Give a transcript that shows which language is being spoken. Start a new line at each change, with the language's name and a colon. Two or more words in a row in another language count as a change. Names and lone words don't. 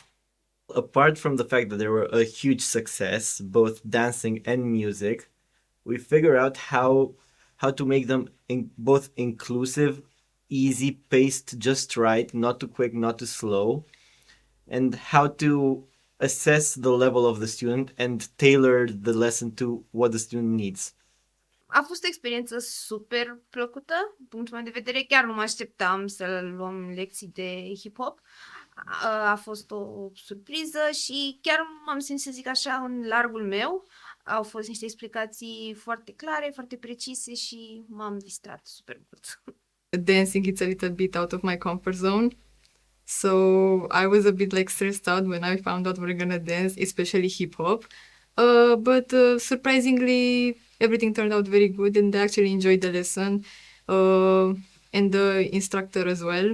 English: Apart from the fact that they were a huge success, both dancing and music, we figured out how to make them both inclusive, easy, paced just right, not too quick, not too slow, and how to assess the level of the student and tailor the lesson to what the student needs.
Romanian: A fost o experiență super plăcută, din punctul meu de vedere. Chiar nu mă așteptam să luăm lecții de hip-hop. A fost o surpriză și chiar m-am simțit, să zic așa, în largul meu. Au fost niște explicații foarte clare, foarte precise și m-am distrat super mult.
English: Dancing, it's a little bit out of my comfort zone. So I was a bit like stressed out when I found out we're gonna dance, especially hip hop. But surprisingly, everything turned out very good, and I actually enjoyed the lesson. And the instructor as well.